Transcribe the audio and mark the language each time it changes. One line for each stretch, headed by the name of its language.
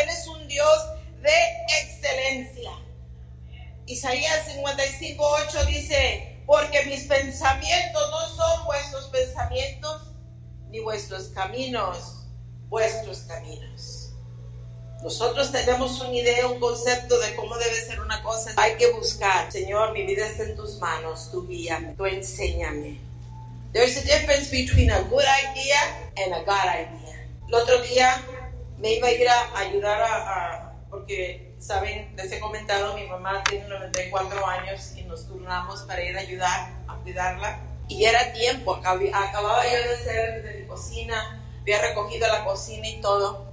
Spanish: Él es un Dios de excelencia. Isaías 55:8 dice: porque mis pensamientos no son vuestros pensamientos, ni vuestros caminos vuestros caminos. Nosotros tenemos una idea, un concepto de cómo debe ser una cosa. Hay que buscar: Señor, mi vida está en tus manos, tú guíame, tú enséñame.
English: There's a difference between a good idea and a God idea.
Spanish: El otro día me iba a ir a ayudar a porque saben, les he comentado, mi mamá tiene 94 años y nos turnamos para ir a ayudar, a cuidarla. Y era tiempo, acababa yo de hacer de mi cocina, había recogido la cocina y todo.